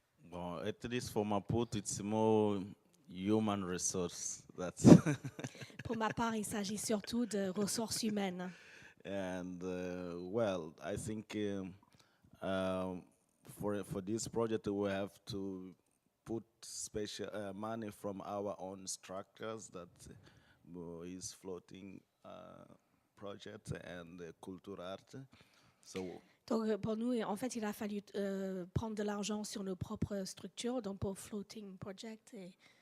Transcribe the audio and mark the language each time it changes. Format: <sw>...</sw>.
<en>Well, at least for Maputo, it's more human resource. That's</en> <fr>Pour ma part, il s'agit surtout de ressources humaines.</fr> <en>and well, I think for this project we have to put special money from our own structures that is floating project and culture art. So.</en> <fr>Donc pour nous, en fait, il a fallu prendre de l'argent sur nos propres structures, donc pour Floating Project et</fr>